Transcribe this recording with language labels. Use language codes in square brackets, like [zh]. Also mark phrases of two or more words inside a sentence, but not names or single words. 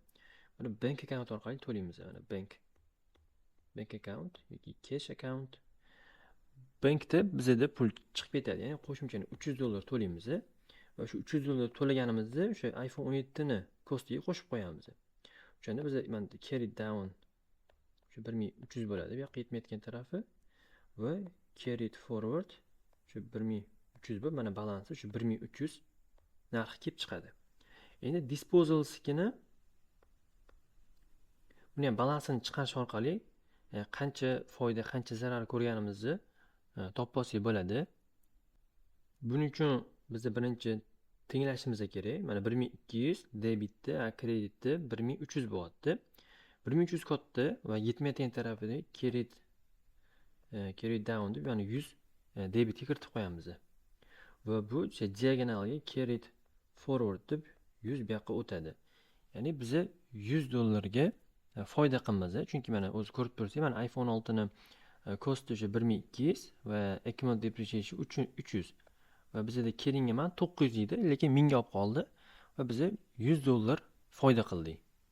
[uz] Buni [en] bank account [uz] orqali to'laymiz. Mana [en] bank account [uz] yoki [en] cash account. [uz] Bankda bizda pul chiqib ketadi. Ya'ni qo'shimchani $300 to'laymiz. Va shu $300 to'laganimizda o'sha iPhone 17 ni kostiga qo'shib qo'yamiz. O'shanda biz mana [en] carry down [uz] shu 1300 bo'ladi. Bu yoqqa yetmayotgan tarafi va [en] carried forward [uz] shu 1300 bo'lib, mana balansi shu 1300 narxi kelib chiqadi. Endi disposalskini buni ham balansini chiqarish orqali qancha foyda, qancha zarar ko'rganimizni topib olsak bo'ladi. Buning uchun bizda birinchi tenglashimiz kerak. Mana 1200 debitda, kreditda 1300 bo'lyapti. 1300 katta va yetmayotgan tarafida [en] carry down [uz] deb, ya'ni 100 debitga kiritib qo'yamiz. Va bu diagonalga [en] carried forward [uz] deb 100 bu yoqqa o'tadi. Ya'ni biz $100 ga foyda qilamiz. Chunki mana o'zi ko'rib tursiz, mana iPhone 6 ni kosti o'sha 1200 va [en] accumulated depreciation [uz] 300. Va bizda carrying ham 900 edi, lekin 1000 ga olib qoldi va biz $100 foyda qildik.